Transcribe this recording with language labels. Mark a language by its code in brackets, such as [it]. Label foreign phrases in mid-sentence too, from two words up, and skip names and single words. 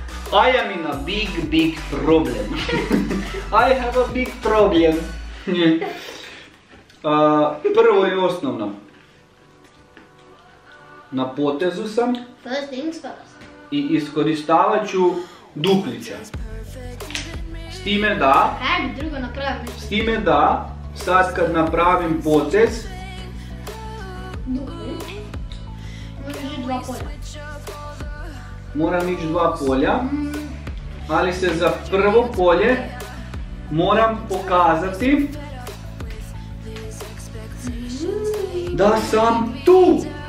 [en] I am in a big problem. I have a big problem. [hr] Prvo i osnovno. Na potezu sam [en] First things first. [hr] i iskoristavat ću duplice. S time da, Kaj bi drugo napravili? sad kad napravim potez, Dupli. Možeš i 2 polja. moram ići 2 polja, ali se za prvo polje moram pokazati da sam tu.